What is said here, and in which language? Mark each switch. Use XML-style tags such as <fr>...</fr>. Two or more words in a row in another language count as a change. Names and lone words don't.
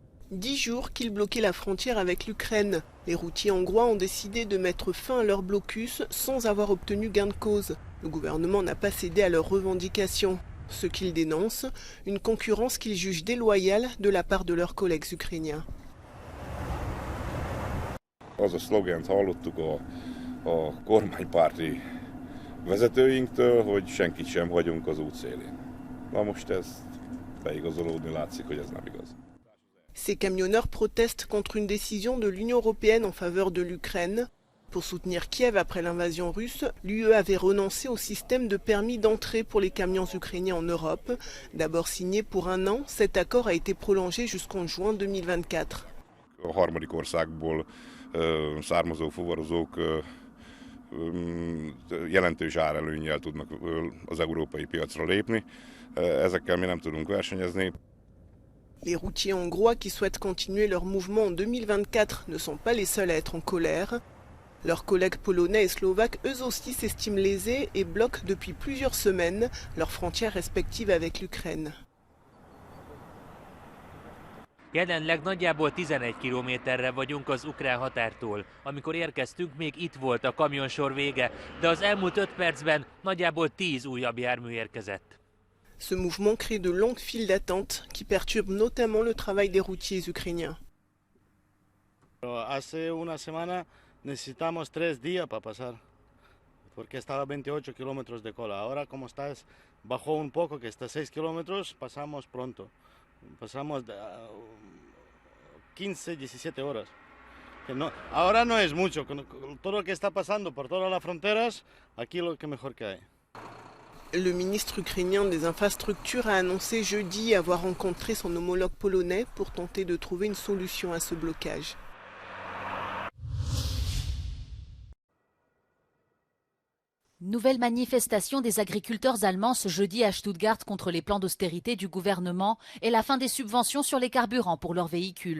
<fr>10 jours qu'ils bloquaient la frontière avec l'Ukraine. Les routiers hongrois ont décidé de mettre fin à leur blocus sans avoir obtenu gain de cause. Le gouvernement n'a pas cédé à leurs revendications. Ce qu'ils dénoncent, une concurrence qu'ils jugent déloyale de la part de leurs collègues ukrainiens.</fr> <hu>Az a szlogent hallottuk a kormánypárti vezetőinktől, hogy senkit sem hagyunk az út szélén. Na most ez beigazolódni látszik, hogy ez nem igaz.</hu> <fr>Ces camionneurs protestent contre une décision de l'Union européenne en faveur de l'Ukraine. Pour soutenir Kiev après l'invasion russe, l'UE avait renoncé au système de permis d'entrée pour les camions ukrainiens en Europe. D'abord signé pour 1 an, cet accord a été prolongé jusqu'en juin 2024.</fr> <hu>A harmadik országból származó fuvarozók jelentős árelőnnyel tudnak az európai piacra lépni. Ezekkel mi nem tudunk versenyezni.</hu> <fr>Les routiers hongrois qui souhaitent continuer leur mouvement en 2024 ne sont pas les seuls à être en colère. Leurs collègues polonais et slovaques, eux aussi, s'estiment lésés et bloquent depuis plusieurs semaines leurs frontières respectives avec l'Ukraine.</fr> <hu>Jelenleg nagyjából 11 kilométerre vagyunk az ukrán határtól. Amikor érkeztünk, még itt volt a kamionsor vége, de az elmúlt 5 percben nagyjából 10 újabb jármű érkezett.</hu> <fr>Ce mouvement crée de longues files d'attente qui perturbent notamment le travail des routiers ukrainiens.</fr> <es>Hace una semana necesitamos 3 días para pasar, porque estaba 28 kilómetros de cola. Ahora como está, bajó un poco, que está 6 kilómetros, pasamos pronto. Pasamos 15, 17 horas. Que no, ahora no es mucho, con todo lo que está pasando por todas las fronteras, aquí lo que mejor que hay.</es> <fr>Le ministre ukrainien des infrastructures a annoncé jeudi avoir rencontré son homologue polonais pour tenter de trouver une solution à ce blocage. Nouvelle manifestation des agriculteurs allemands ce jeudi à Stuttgart contre les plans d'austérité du gouvernement et la fin des subventions sur les carburants pour leurs véhicules.</fr>